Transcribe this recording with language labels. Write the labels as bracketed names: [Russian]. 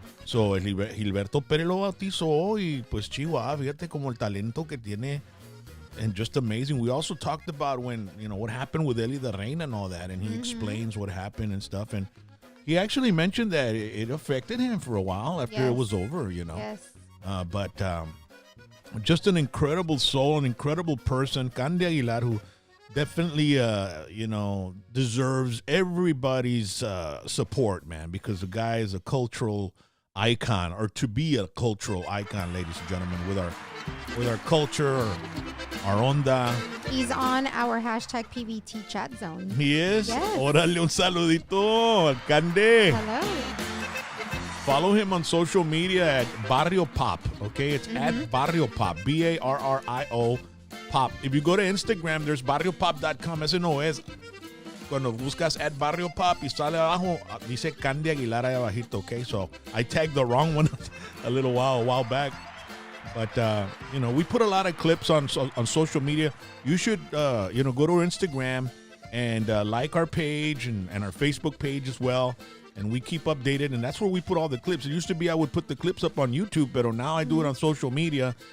[Spanish] So Gilberto Perez lo bautizó y pues Chihuahua, fíjate como el talento que tiene. [English] And just amazing. We also talked about when, what happened with Eli the Reina and all that. And he explains what happened and stuff. And he actually mentioned that it affected him for a while after it was over, Yes. But just an incredible soul, an incredible person, Cande Aguilar, who definitely, deserves everybody's support, man, because the guy is a cultural icon, or to be a cultural icon, ladies and gentlemen, with our with our culture, our onda. He's on our hashtag PVT chat zone. He is? Yes. [Spanish] Órale, un saludito, Alcande. [English] Hello. Follow him on social media at Barrio Pop, okay? It's at Barrio Pop, Barrio Pop. If you go to Instagram, there's barriopop.com. [Spanish] Ese no es. Cuando buscas at Barrio Pop y sale abajo, dice Candy Aguilar ahí abajito, okay? [English] So I tagged the wrong one a while back. But, we put a lot of clips on social media. You should, go to our Instagram and like our page and our Facebook page as well. And we keep updated, and that's where we put all the clips. It used to be I would put the clips up on YouTube, but now I do it on social media.